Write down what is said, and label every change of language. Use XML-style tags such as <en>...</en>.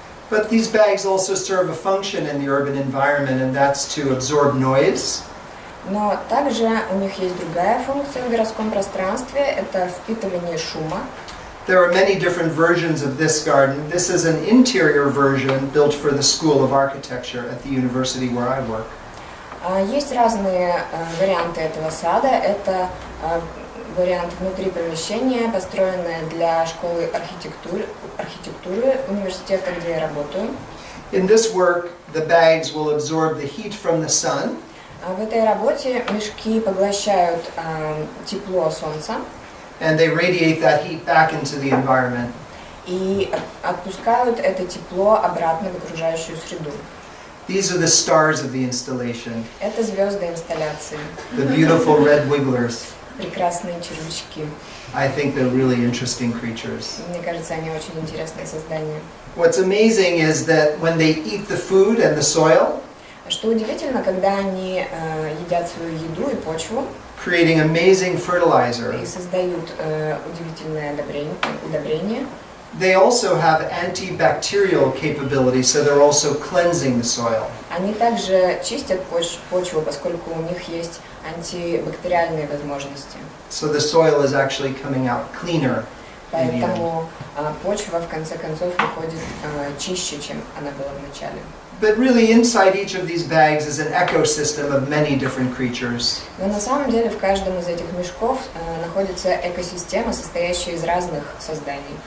<en>But these bags also serve a function in the urban environment, and that's to absorb noise.</en> <ru>Но также у них есть другая функция в городском пространстве, это впитывание шума.</ru> <en>There are many different versions of this garden. This is an interior version built for the School of Architecture at the university where I work.</en> <ru>Есть разные варианты этого сада. Это вариант внутри помещения, построенный для школы архитектуры университета, где я работаю.</ru> <en>In this work, the bags will absorb the heat from the sun.</en> <ru>В этой работе мешки поглощают тепло солнца.</ru> <en>And they radiate that heat back into the environment.</en> <ru>И отпускают это тепло обратно в окружающую среду.</ru> <en>These are the stars of the installation.</en> <ru>Это звезды инсталляции.</ru> <en>The beautiful red wigglers.</en> <ru>Прекрасные червячки.</ru> <en>I think they're really interesting creatures.</en> <ru>Мне кажется, они очень интересные создания.</ru> <en>What's amazing is that when they eat the food and the soil,</en> <ru>Что удивительно, когда они едят свою еду и почву,</ru> <en>creating amazing fertilizer,</en> <ru>и создают удивительное удобрение,</ru> <en>they also have antibacterial capabilities, so they're also cleansing the soil.</en> <ru>они также чистят почву, поскольку у них есть антибактериальные возможности.</ru> <en>So the soil is actually coming out cleaner in the end.</en> <ru>Поэтому почва в конце концов выходит чище, чем она была в начале.</ru> <en>But really inside each of these bags is an ecosystem of many different creatures.</en> <ru>Но на самом деле в каждом из этих мешков находится экосистема, состоящая из разных созданий,</ru>